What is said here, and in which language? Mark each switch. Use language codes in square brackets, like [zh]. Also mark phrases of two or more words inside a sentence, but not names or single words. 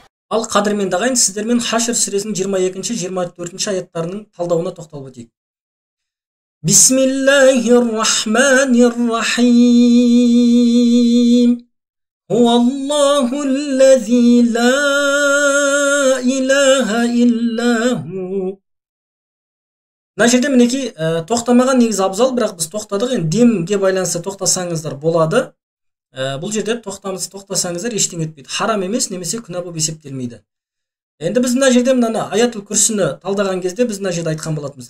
[kk] Ал қадірменді ағайын, сіздермен Хашр сүресінің 22-24 аяттарының талдауына тоқталып өтейік. [ar] بسم الله الرحمن الرحيم. هو الله الذي لا إله إلا هو. [kk] Мына жерде мінекей тоқтамаған негізі абзал, бірақ біз тоқтадық. Енді демге байланысты тоқтасаңыздар болады. Бұл жерде тоқтасаңыздар ештеңе етпейді. Харам емес, немесе күнә болып есептелмейді. Енді біз мына жерде мынаны аятул күрсіні талдаған кезде біз мына жерде айтқан болатынбыз.